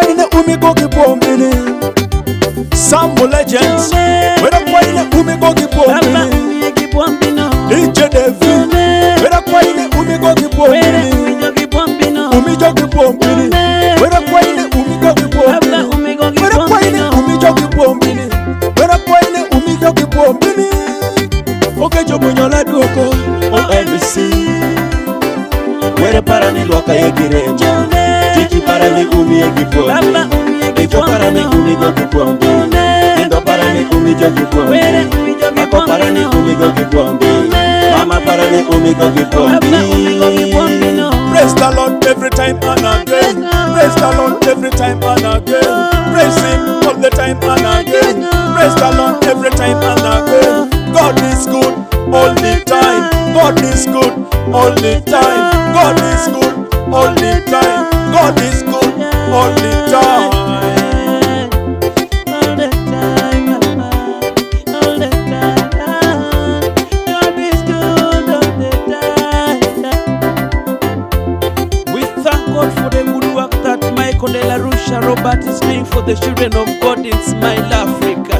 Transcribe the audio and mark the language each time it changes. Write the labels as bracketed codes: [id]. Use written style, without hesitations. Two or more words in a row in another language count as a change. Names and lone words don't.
[adh] ini umi go gibwombi Sambo Legends Wera kwa ini umi go gibwombi DJ David Wera kwa ini umi go gibwombi Umi jo gibwombi Wera kwa ini umi go gibwombi Wera kwa ini umi jo gibwombi Wera kwa ini umi jo gibwombi Okejo munyola duoko OMC Were para ni loka ye giremo Tiki para ni umi ye gibwombi Ejo para ni umi go gibwombi Endo para ni umi jo gibwombi Ako para ni umi go gibwombi Mama para ni umi go gibwombi [en] Praise the Lord every time and again Praise the Lord every time and again Praise Him all the time and again Praise the Lord every time and again God is good all the time God is good all the time God is good all the time God is good all the time Robert is doing for the children of God in Smile Africa.